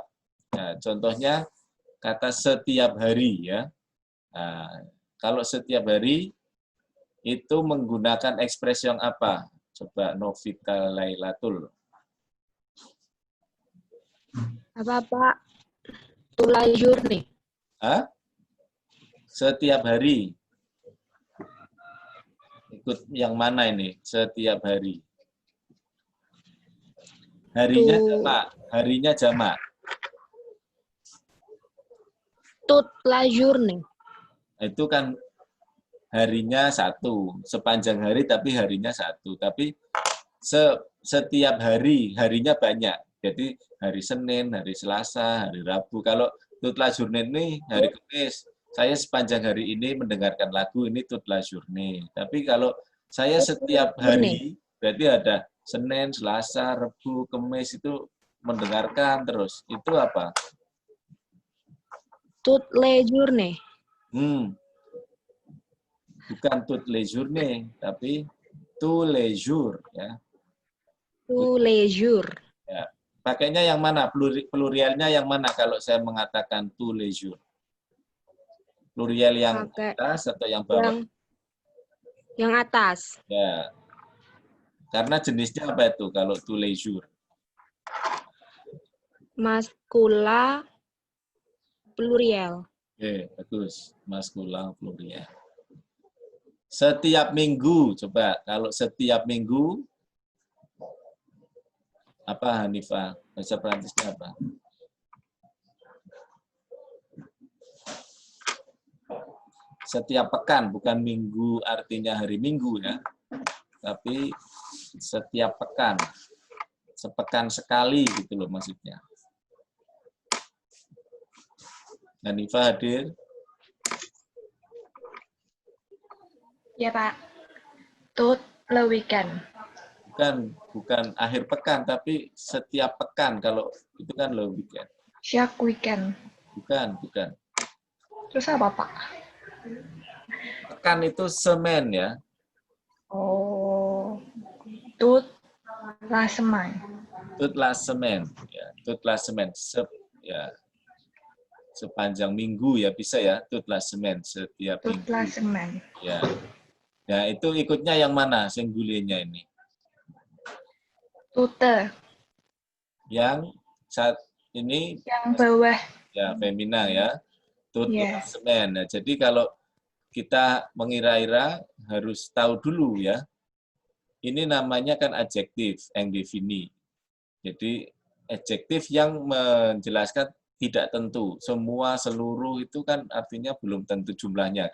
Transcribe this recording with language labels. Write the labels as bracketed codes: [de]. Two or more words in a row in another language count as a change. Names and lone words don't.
[id] Nah, contohnya kata setiap hari ya. Nah, kalau setiap hari itu menggunakan ekspresi yang apa? Coba Novita Lailatul. Apa Pak? [fr] Toute journée. [id] Hah? Setiap hari. Ikut yang mana ini? Setiap hari. Harinya jamak. [fr] Toute la journée. [id] Itu kan harinya satu. Sepanjang hari tapi harinya satu. Tapi setiap hari, harinya banyak. Jadi hari Senin, hari Selasa, hari Rabu. Kalau [fr] toute la journée [id] ini hari Kamis. Saya sepanjang hari ini mendengarkan lagu ini [fr] toute la journée. [id] Tapi kalau saya setiap hari, berarti ada Senin, Selasa, Rabu, Kamis itu mendengarkan terus. Itu apa? [fr] Toute les journées. [id] Bukan [fr] toutes les journées, [id] tapi [fr] tous les jours. [id] Ya. [fr] Tous les jours. [id] Ya. Pakainya yang mana? Plurialnya yang mana kalau saya mengatakan [fr] tous les jours? [id] Plurial yang atas atau yang bawah? Yang atas. Ya. Karena jenisnya apa itu kalau [fr] tous les jours? [id] Maskula plurial. Oke, bagus. Maskula plurial. Setiap minggu, coba. Kalau setiap minggu, apa Hanifah? Bahasa Perancisnya apa? Setiap pekan, bukan minggu artinya hari Minggu ya. Tapi setiap pekan. Sepekan sekali gitu loh maksudnya. Hanifah hadir? Ya Pak, [fr] tout le weekend. [id] Bukan akhir pekan, tapi setiap pekan. Kalau itu kan [fr] le weekend. Chaque weekend. [id] Bukan. Terus apa Pak? Pekan itu semen ya. [fr] Oh, toute la semaine. Toute la semaine. Ya, toute la semaine. [id] Sepanjang minggu ya bisa ya. [fr] Toute la semaine. [id] Setiap minggu. [fr] Toute la semaine. [id] Ya. Ya, itu ikutnya yang mana singgulirnya ini? [fr] Toute. [id] Yang saat ini Yang bawah. ya femina ya. [fr] Toute la Yes. semaine. [id] Nah, jadi kalau kita mengira-ira harus tahu dulu ya. Ini namanya kan adjektif indefini. Jadi adjektif yang menjelaskan tidak tentu. Semua, seluruh itu kan artinya belum tentu jumlahnya.